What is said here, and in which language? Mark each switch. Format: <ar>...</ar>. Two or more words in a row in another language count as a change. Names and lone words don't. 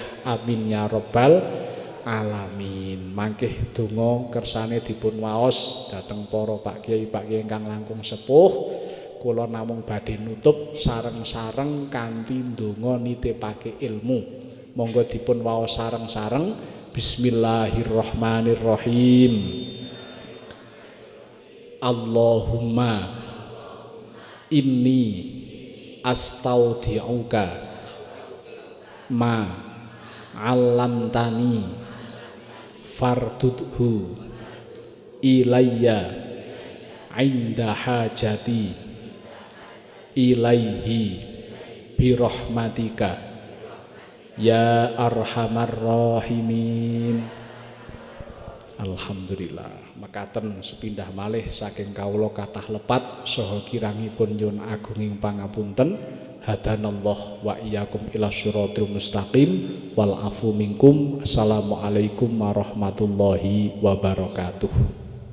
<ar>آمين يا رب العالمين.</ar> <jv>Mangke donga kersane dipun waos dhateng para Pak Kiai ingkang langkung sepuh. Kula namung badhe nutup sareng-sareng kanthi donga nitipake ilmu. Monggo dipun waos sareng-sareng.</jv> <ar>بسم الله الرحمن الرحيم. اللهم إني أستودعك ما علمتني فاردده إلي عند حاجتي إليه برحمتك يا أرحم الراحمين. الحمد لله.</ar> <jv>Mekaten sepindah malih saking kawula kathah lepat saha kirangipun nyuwun agunging pangapunten.</jv> <ar>هدانا الله وإياكم إلى صراط المستقيم والعفو منكم. السلام عليكم ورحمة الله وبركاته.</ar>